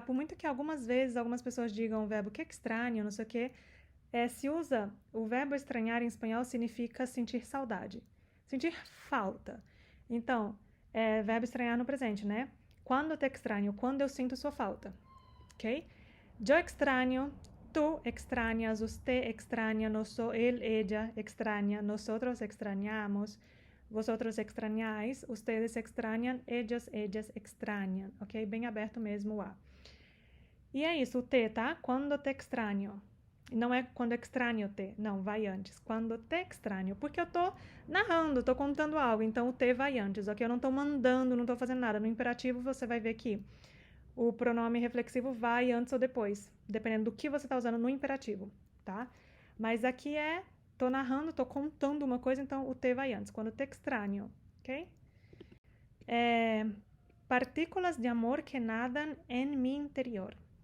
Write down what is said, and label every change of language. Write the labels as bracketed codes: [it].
[pt] Por muito que algumas vezes algumas pessoas digam o verbo que estranho, não sei o quê, se usa o verbo estranhar em espanhol significa sentir saudade, sentir falta. Então, verbo estranhar no presente, né? Quando [es] te extraño, [pt] quando eu sinto sua falta, ok? [es] Yo extraño, tú extrañas, usted extraña, él, ella extraña, nosotros extrañamos, vosotros extrañáis, ustedes extrañan, ellas extrañan, ok? [pt] Bem aberto mesmo o A. E é isso, o te, tá? [es] Quando te extraño. [pt] Não é quando [es] extraño te, [pt] não, vai antes. Quando [es] te extraño, [pt] porque eu tô narrando, tô contando algo, então o te vai antes, ok? Eu não tô mandando, não tô fazendo nada. No imperativo você vai ver que o pronome reflexivo vai antes ou depois, dependendo do que você tá usando no imperativo, tá? Mas aqui tô narrando, tô contando uma coisa, então o te vai antes, quando [es] te extraño, [pt] ok? [es] Partículas de amor que nadam en mi interior.